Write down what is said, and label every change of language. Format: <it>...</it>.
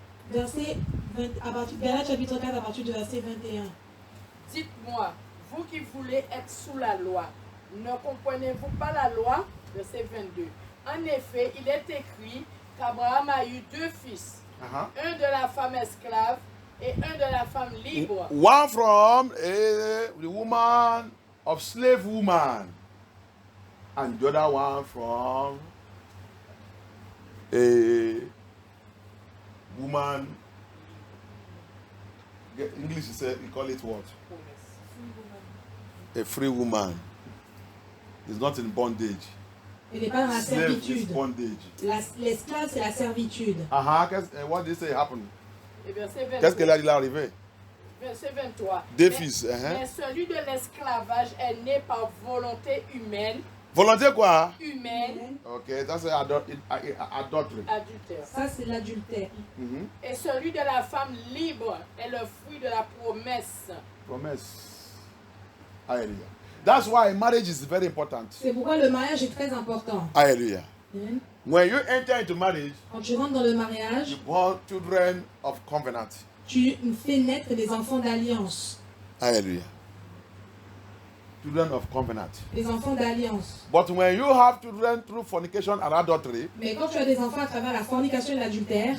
<fr>Verset 20, Galates chapitre 4 à partir du verset 21. Dites-moi, vous qui voulez être sous la loi, ne comprenez-vous pas la loi? Verset 22. En effet, il est écrit qu'Abraham a eu deux fils, un de la femme esclave et un de la femme libre.</fr> <en>One from the woman of slave woman, and the other one from a woman. English is you call it what? A free woman. Is not in bondage.</en> <fr>Elle n'est pas dans la</fr> <en>Slave is</en> <fr>servitude.</fr> <en>bondage.</en> <fr>L'esclave, c'est la servitude.</fr> <en>What did they say happened?</en> <fr>Et verset 23. Qu'est-ce qu'elle a dit là arrivé? Verset 23. Deux Mais- fils. Mais celui de l'esclavage est né par volonté humaine, Volonté quoi? humaine,</fr> <en>Okay, that's adultery.</en> <fr>adultère. Ça, c'est l'adultère. Et celui de la femme libre est le fruit de la promesse.</fr> <en>Promise. Hallelujah. That's why marriage is very important.</en> <fr>C'est pourquoi le mariage est très important. Hallelujah. Amen.</fr> <en>When you enter into marriage,</en> <fr>Quand tu rentres dans le mariage,</fr> <en>you born children of covenant.</en> <fr>tu fais naître des enfants d'alliance.</fr> <en>Hallelujah. Children of covenant.</en> <fr>Des enfants d'alliance.</fr> <en>But when you have children through fornication and adultery,</en> <fr>Mais quand tu as des enfants à travers la fornication et l'adultère,</fr>